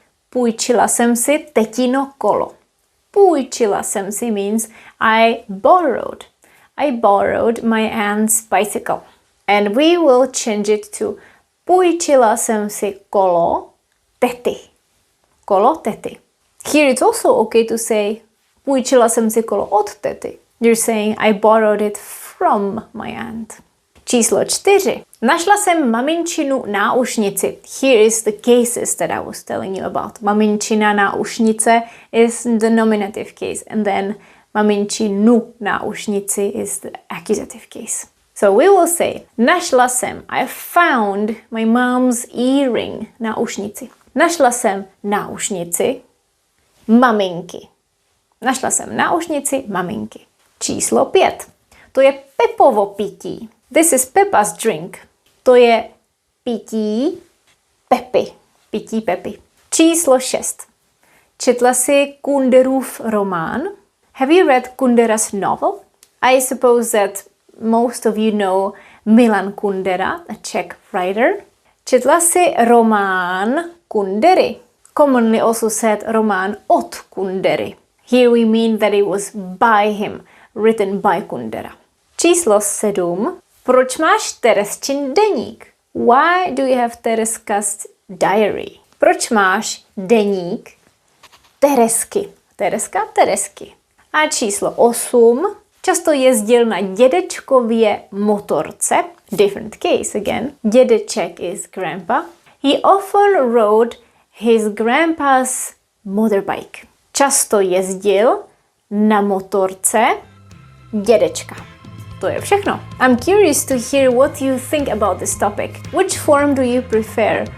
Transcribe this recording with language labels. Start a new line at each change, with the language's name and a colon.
Czech: Půjčila jsem si tetino kolo. Půjčila jsem si
English: means I borrowed. I borrowed my aunt's bicycle. And we will change it to
Czech: půjčila jsem si kolo tety. Kolo tety.
English: Here it's also okay to say
Czech: půjčila jsem si kolo od tety.
English: You're saying I borrowed it from my aunt.
Czech: Číslo 4. Našla jsem maminčinu náušnici.
English: Here is the cases that I was telling you about.
Czech: Maminčina náušnice
English: is the nominative case. And then
Czech: maminčinu náušnici
English: is the accusative case. So we will say
Czech: našla jsem.
English: I found my mom's earring.
Czech: Náušnici. Našla jsem náušnici maminky. Našla jsem náušnici maminky. Číslo 5. To je Pepovo pití.
English: This is Peppa's drink.
Czech: To je pití Pepy. Pití Pepy. Číslo 6. Četla si Kunderův román?
English: Have you read Kundera's novel? I suppose that most of you know Milan Kundera, a Czech writer.
Czech: Četla si román Kundery.
English: Commonly also said
Czech: román od Kundery.
English: Here we mean that it was by him, written by Kundera.
Czech: Číslo 7. Proč máš Teresčin deník?
English: Why do you have Tereska's diary?
Czech: Proč máš deník Teresky? Tereska, Teresky. A číslo 8. Často jezdil na dědečkově motorce.
English: Different case again. Dědeček is grandpa. He often rode his grandpa's motorbike.
Czech: Často jezdil na motorce dědečka. To je všechno.
English: I'm curious to hear what you think about this topic. Which form do you prefer?